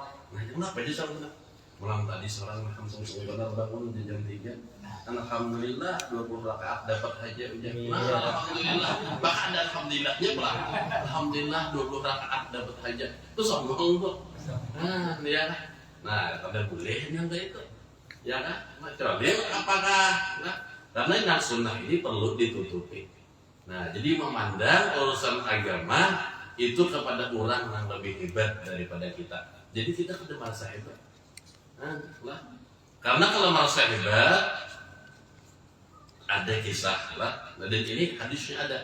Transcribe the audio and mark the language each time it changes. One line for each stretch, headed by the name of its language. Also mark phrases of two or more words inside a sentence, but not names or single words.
Banjar: Nah, kenapa aja sama malam tadi seorang langsung benar bangun di jam 3. Alhamdulillah 20 rakaat dapat aja ujian. Alhamdulillah. Bahkan ada alhamdulillahnya pula. Alhamdulillah 20 rakaat dapat aja. Itu sombong tuh. Ya. Nah, kada boleh yang kayak itu. Ya kan?
Indonesian: Kecuali apakah karena yang sunnah ini perlu ditutupi. Nah, jadi memandang urusan agama itu kepada orang yang lebih hebat daripada kita.
Banjar: Jadi kita kada merasa hebat. Karena kalau merasa hebat ada kisah lah, dan ini hadisnya ada.